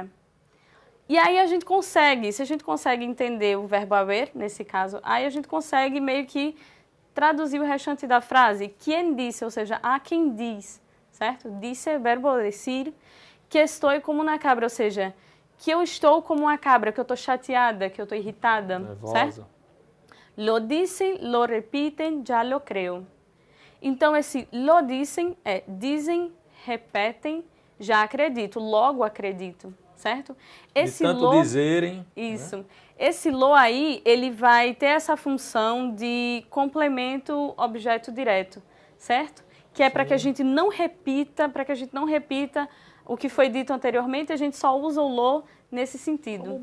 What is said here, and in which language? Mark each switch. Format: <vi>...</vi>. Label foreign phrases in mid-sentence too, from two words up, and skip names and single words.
<pt>E aí a gente consegue, se a gente consegue entender o verbo haber, nesse caso, aí a gente consegue meio que traduzir o restante da frase. Quem disse, ou seja, há quem diz, certo? Disse é verbo decir, que estou como uma cabra, ou seja, que eu estou como uma cabra, que eu estou chateada, que eu estou irritada, nervosa. certo?</pt> <es>Lo dicen, lo repiten, ya lo creo.</es> <pt>Então, esse</pt> <es>lo dicen</es> <pt>é dizem, repetem, já acredito, logo acredito, certo? Esse</pt> <es>de tanto lo,</es> <pt>dizerem. Isso. Né? Esse lo aí, ele vai ter essa função de complemento objeto direto, certo? Que é para que a gente não repita, o que foi dito anteriormente, a gente só usa o lo nesse sentido.</pt>